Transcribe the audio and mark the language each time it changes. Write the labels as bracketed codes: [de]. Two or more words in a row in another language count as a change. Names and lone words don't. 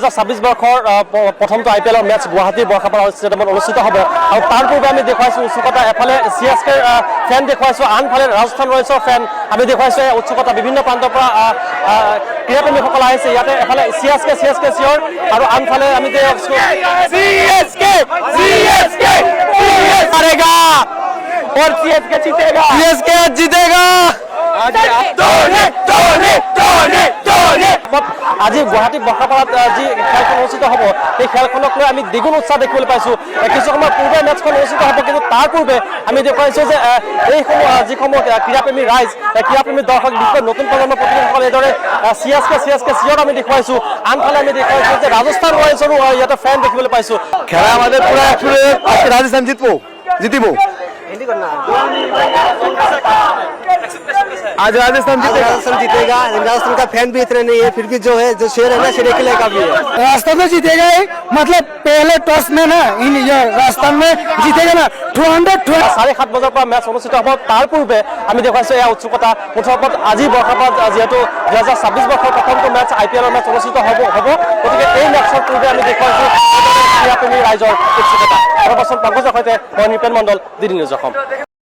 [as] 2026 বৰ্ষৰ প্ৰথমটো IPL মেচ গুৱাহাটীৰ বৰ্ষাপাৰা ষ্টেডিয়ামত অনুষ্ঠিত হ'ব আৰু তাৰ পূৰ্বে আমি দেখুৱাইছোঁ উৎসুকতা এফালে CSK ফেন দেখুৱাইছোঁ আনফালে ৰাজস্থান ৰয়েলছৰ ফেন আমি দেখুৱাইছোঁ উৎসুকতা বিভিন্ন প্ৰান্তৰ পৰা ক্ৰীড়াপ্ৰেমীসকল আহিছে ইয়াতে এফালে CSK চিয়ৰ আৰু আনফালে আমি দেখুৱাইছোঁ CSK [hi] हारेगा और CSK जीतेगा [as] আজি গুৱাহাটী বৰ্ষাপাৰাত যি খেলখন অনুষ্ঠিত হ'ব সেই খেলখনক লৈ আমি দ্বিগুণ উৎসাহ দেখিবলৈ পাইছোঁ কিছু সময় পূৰ্বে মেচখন অনুষ্ঠিত হ'ব কিন্তু তাৰ পূৰ্বে আমি দেখুৱাইছোঁ যে এইসমূহ যিসমূহ ক্ৰীড়াপ্ৰেমী ৰাইজ ক্ৰীড়াপ্ৰেমী দৰ্শক বিশেষকৈ নতুন প্ৰজন্মৰ প্ৰতিনিধিসকল এইদৰে CSK চিয়ৰ আমি দেখুৱাইছোঁ আনফালে আমি দেখুৱাইছোঁ যে ৰাজস্থান ৰয়েলছৰো ইয়াতে ফেন দেখিবলৈ পাইছোঁ [bn] খেলা আমাদের পুরো আজকে রাজস্থান জিতিব [hi] आज राजस्थान जीतेगा राजस्थान का फैन भी इतने नहीं है फिर भी जो है जो शेर है ना शेर के लिए काफी है राजस्थान में जीतेगा ही मतलब पहले टॉस में ना ये राजस्थान में जीतेगा ना [as] 7:30 বজাৰ পৰা মেচ অনুষ্ঠিত হ'ব তাৰ পূৰ্বে আমি দেখুৱাইছোঁ এয়া উৎসুকতা মুঠৰ আজি বৰ্ষাপাৰাত যিহেতু 2026 বৰ্ষৰ প্ৰথমটো মেচ IPL মেচ অনুষ্ঠিত হ'ব গতিকে এই মেচৰ পূৰ্বে আমি দেখুৱাইছোঁ ক্ৰীড়াপ্ৰেমী ৰাইজৰ উৎসুকতা পংকজৰ সৈতে মই নিপেন মণ্ডল DD নিউজ অসম।